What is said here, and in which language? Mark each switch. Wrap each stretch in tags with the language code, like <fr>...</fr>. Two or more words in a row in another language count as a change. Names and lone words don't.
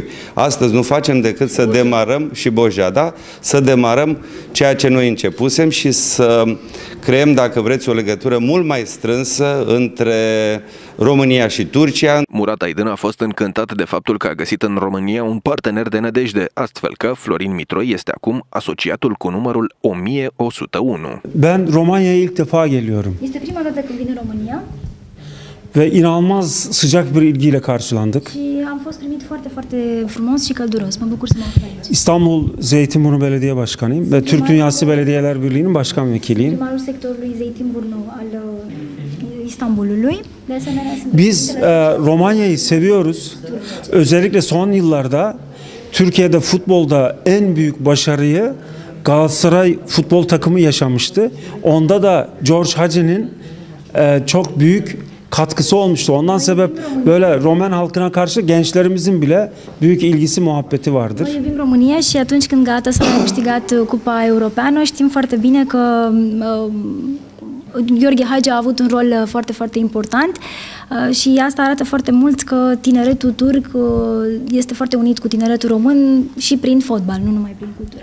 <ro>Astăzi nu facem decât să demarăm, și Bojada, să demarăm ceea ce noi începusem și să creăm, dacă vreți, o legătură mult mai strânsă între România și Turcia. Murat Aydın a fost încântat de faptul că a găsit în România un partener de nădejde, astfel că Florin Mitroi este acum asociatul cu numărul 1101.</ro> <tr>Ben Romanya'ya ilk defa geliyorum.</tr> <ro>Este prima dată când vin în România.</ro> <tr>Ve inanılmaz sıcak bir ilgiyle karşılandık.</tr> <ro>Și am fost primit foarte, foarte frumos și călduros. Mă bucur să mă aflu aici.</ro> <tr>İstanbul Zeytinburnu Belediye Başkanıyım ve Türk Dünyası Belediyeler Birliği'nin başkan vekiliyim.</tr> <ro>Primarul sectorului Zeytinburnu al İstanbulului. De asemenea,</ro> <tr>Biz Romanya'yı seviyoruz. Özellikle son yıllarda Türkiye'de futbolda en büyük başarıyı Galatasaray futbol takımı yaşamıştı. Onda da George Hagi'nin çok büyük katkısı olmuştu. Ondan sebep böyle Roman halkına karşı gençlerimizin bile büyük ilgisi, muhabbeti vardır.</tr> <ro>Noi iubim România și atunci când Galatasaray a câștigat Cupa Europeană, știm foarte bine că Gheorghe Hagi a avut un rol foarte, foarte important și asta arată foarte mult că tineretul turc este foarte unit cu tineretul român și prin fotbal, nu numai prin cultură.</ro>